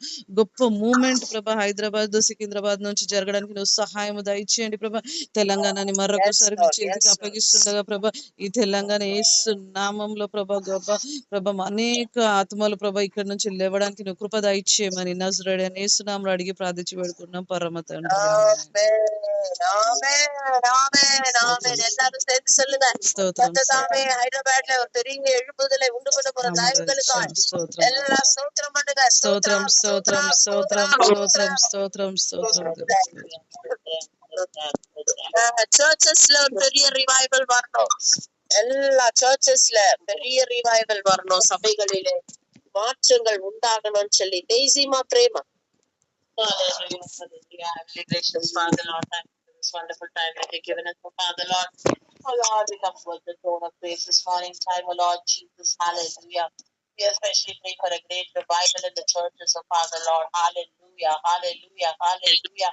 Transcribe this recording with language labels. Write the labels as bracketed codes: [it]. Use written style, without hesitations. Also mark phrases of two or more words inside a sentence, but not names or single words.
[te] గొప్ప మూమెంట్ ప్రభా హైదరాబాద్ సికింద్రాబాద్ నుంచి జరగడానికి నువ్వు సహాయము దయచేయండి ప్రభా. తెలంగాణని మరొకసారి మీ చేతికి అప్పగిస్తుండగా ప్రభా ఈ తెలంగాణ యేసు నామంలో ప్రభా గొప్ప ప్రభా అనేక ఆత్మలు ప్రభా ఇక్కడ నుంచి లేవడానికి నువ్వు కృప దయచేయమని నజరేయుడైన యేసు నామములో అడిగి ప్రార్థించి వేడుకున్నాం పరమ తండ్రి. [ta] எல்லாரும் சேர்ந்து சொல்லுங்க. கர்த்ததாமே ஹைதராபாத்ல ஒரு பெரிய எழுப்புதலை உண்டு பண்ண போற தயவுகளுக்காய் எல்லா ஸ்தோத்திரம் பண்ணுங்க. [te] స్తోత్రం స్తోత్రం స్తోత్రం స్తోత్రం స్తోత్రం స్తోత్రం. [ta] சர்ச்சஸ்ல ஒரு பெரிய ரிவைவல் வரணும். எல்லா சர்ச்சஸ்ல பெரிய ரிவைவல் வரணும். சபைகளிலே மாற்றங்கள் உண்டாகணும்னு சொல்லி தேசிமா பிரேமா. [en] Hallelujah, hallelujah. Heavenly gracious Father, Lord, thank you for this wonderful time that you've given us, Father, Lord. Oh, Lord, we come towards the throne of grace this morning time, oh, Lord Jesus, hallelujah. We especially pray for a great revival in the churches, oh, Father, Lord, hallelujah, hallelujah, hallelujah.